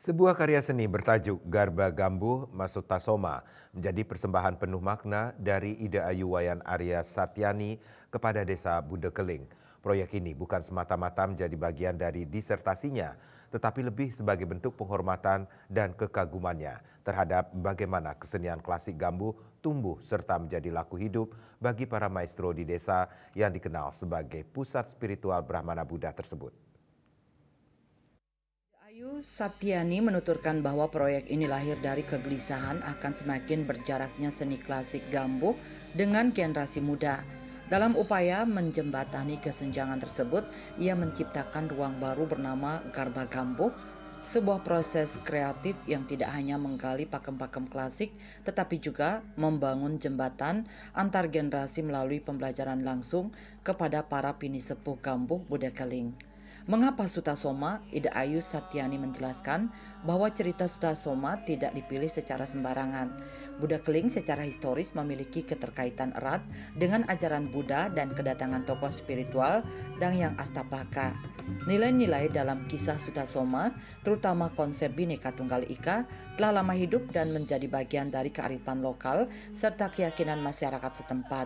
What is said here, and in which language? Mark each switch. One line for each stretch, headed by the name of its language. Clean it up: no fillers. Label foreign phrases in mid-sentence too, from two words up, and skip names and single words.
Indonesian: Sebuah karya seni bertajuk Garba Gambuh Masutasoma menjadi persembahan penuh makna dari Ida Ayu Wayan Arya Satyani kepada Desa Budekeling. Proyek ini bukan semata-mata menjadi bagian dari disertasinya, tetapi lebih sebagai bentuk penghormatan dan kekagumannya terhadap bagaimana kesenian klasik Gambuh tumbuh serta menjadi laku hidup bagi para maestro di desa yang dikenal sebagai pusat spiritual Brahmana Buddha tersebut. Ayu Satyani menuturkan bahwa proyek ini lahir dari kegelisahan akan semakin berjaraknya seni klasik Gambuh dengan generasi muda. Dalam upaya menjembatani kesenjangan tersebut, ia menciptakan ruang baru bernama Garba Gambuh, sebuah proses kreatif yang tidak hanya menggali pakem-pakem klasik, tetapi juga membangun jembatan antar generasi melalui pembelajaran langsung kepada para pinisepuh Gambuh Budekeling. Mengapa Sutasoma? Ida Ayu Satyani menjelaskan bahwa cerita Sutasoma tidak dipilih secara sembarangan. Buddha Keling secara historis memiliki keterkaitan erat dengan ajaran Buddha dan kedatangan tokoh spiritual dan yang Astapaka. Nilai-nilai dalam kisah Sutasoma, terutama konsep Bhinneka Tunggal Ika, telah lama hidup dan menjadi bagian dari kearifan lokal serta keyakinan masyarakat setempat.